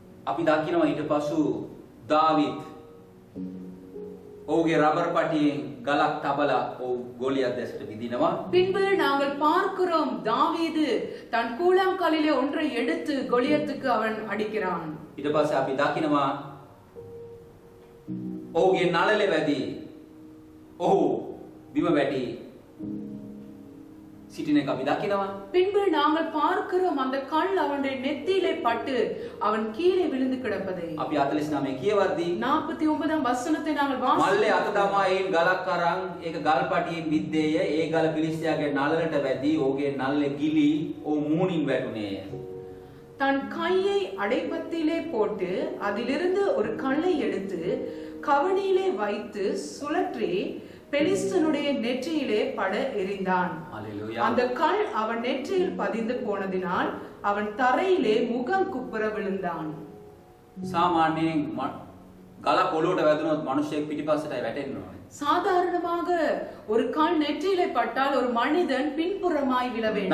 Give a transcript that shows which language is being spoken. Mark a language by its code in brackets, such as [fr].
[si] අපි දකිනවා ඊට පසු දාවිද් ඔහුගේ රබර් පටියෙන් ගලක් තබලා ඔහු ගෝලියත් දැසට විදිනවා. [ta] பின்பு நாங்கள் பார்க்கிறோம், தாவீது தன் கூழாங்கல்லிலே ஒன்றை எடுத்து கோலியத்துக்கு அவன் அடிக்கிறான். [si] ඊට පස්සේ අපි දකිනවා ඔහුගේ නළලේ වැදී ඔහු බිම වැටි සිටින එක අපි දකිනවා. [ta] பின்பு நாங்கள் பார்க்கிறோம், அந்த கல் அவனுடைய நெத்தியிலே பட்டு அவன் கீழே விழுந்து கிடப்பதை. [si] අපි 49 කියවද්දී [ta] 49ஆம் வசனத்தை நாங்கள் [si] මල්ලේ අත [ta] வாசிக்கிறோம். [si] දමා ඒන් ගලක් අරන් ඒක ගල් පටියෙන් විද්දේය. ඒ ගල පිලිස්තියාගේ නළලට වැදී ඔහුගේ නළලේ ගිලි ඔහු මූණින් වැටුනේය. [ta] தன் கையை அடைப்பத்திலே போட்டு அதிலிருந்து ஒரு கல்லை எடுத்து கவணியிலே வைத்து சுழற்றி பெலிஸ்தனுடைய நெற்றியிலே பட எறிந்தான். [si] හලෙලූයා. [ta] அந்த கல் அவன் நெற்றியில் பதிந்து போனதினால் அவன் தரையிலே முகம் குப்புற விழுந்தான். [si] සාමාන්‍යයෙන් ගලක් ඔලුවට වැදුනොත් මිනිහෙක් පිටිපස්සටයි වැටෙන්න ඕනේ. [ta] சாதாரணமாக ஒரு கல் நெற்றியிலே பட்டால் ஒரு மனிதன் பின்புறமாய் விழ வேண்டும்.